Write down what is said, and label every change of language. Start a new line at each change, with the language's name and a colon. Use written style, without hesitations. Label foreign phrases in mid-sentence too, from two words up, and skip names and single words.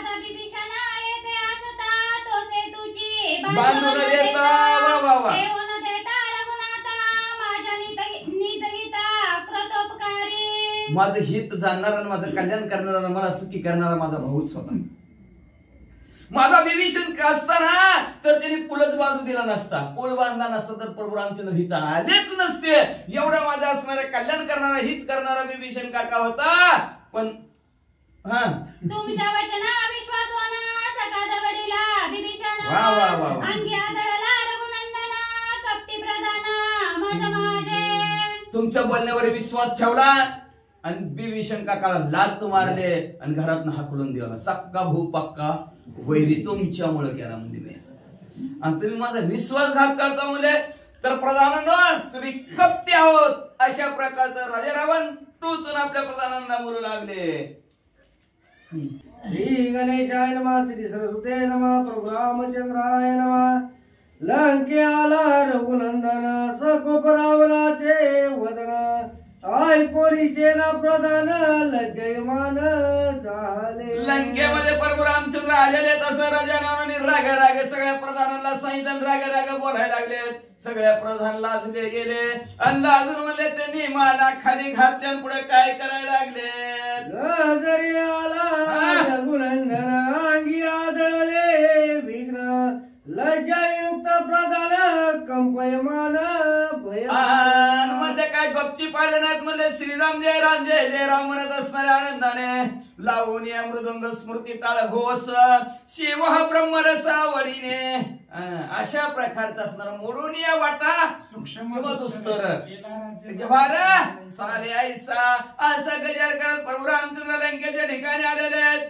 Marathi: बांधून देता वा वा वा माझं हित जाणणारा आणि माझं कल्याण करणारा मला सुखी करणारा माझा भाऊच होता माझा विभीषण असताना तर त्यांनी पुलच बांधू दिला नसता पूल बांधला नसता तर प्रभू रामचंद्र हित आलेच नसते एवढा माझा असणारा कल्याण करणारा हित करणारा विभीषण काका होता पण तुमच्या वचना विश्वासवाना सका जवळीला विभीषण वा वा वा अंगी आदळला रघुनंदना कपटी प्रधाना माझे तुमच्या बोलण्यावर विश्वास ठेवला आणि विभीषण काकाला लात मारले आणि घरातून हाकलून दिला सक्का भाऊ पक्का वैरी तुमच्यामुळे केला म्हणजे आणि तुम्ही माझा विश्वासघात करता म्हणजे तर प्रधानांनो तुम्ही कपटे आहोत अशा प्रकारचं राजा रावण टोचून आपल्या प्रधानांना बोलू लागले.
Sanskrit: श्री गणेशाय नमः, श्री सरस्वते नमः, प्रभु रामचंद्राय नमः.
Marathi: लंकेला रघुनंदन सकोप रावणाचे वदन, ऐकोनी सेना प्रधान लज्जयमान झाले. लंकेमध्ये प्रभू रामचंद्र आलेले तसं राजा रावणाने रागा रागे सगळ्या प्रधानांना सांगितलं, रागा रागा बोलायला लागले. सगळ्या प्रधान लाजले गेले आणि लाजून म्हणले त्यांनी माना खाली घातल्या पुढे काय करायला लागले. गजरी आला रघुनंदन अंगी आदळले विघ्न, लज्जायुक्त प्रधान कंपयमान भय. मध्ये काय गपची पाहिले नाहीत. म्हणले श्रीराम जय राम जय जय राम म्हणत असणाऱ्या आनंदाने लावून या मृदंग स्मृती टाळ घोष शिव ब्रह्मरसावडीने अशा प्रकारचा असणार मोडून या वाटा सूक्ष्म दुस्तर सारे ऐसा असा गजर करत प्रभू रामचंद्र लंकेच्या ठिकाणी आलेले आहेत.